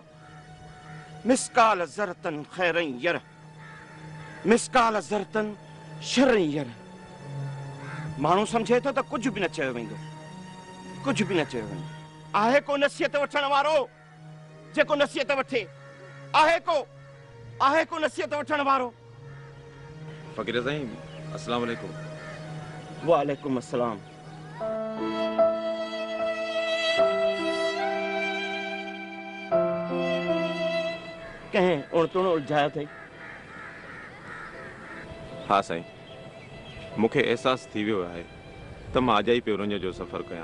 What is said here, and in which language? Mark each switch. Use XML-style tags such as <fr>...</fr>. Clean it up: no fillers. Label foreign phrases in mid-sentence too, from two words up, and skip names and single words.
<ar>مثقال ذرة خيرا يره، مثقال ذرة شرا يره.</ar> <sd>माण्हू सम्झे थो त कुझु बि न चयो वेंदो, कुझु बि न चयो वेंदो। आहे को नसीहत वठण वारो जेको नसीहत वठे? आहे को नसीहत वठण वारो? फ़कीर साईं,</sd> <ar>السلام عليكم. وعليكم السلام.</ar> <sd>कंहिं उणतुण उलझायो अथई? हाँ साईं, मूंखे एहसास थी वियो आहे त मां अॼु ई पियो रुञ जो सफ़र कयां।</sd>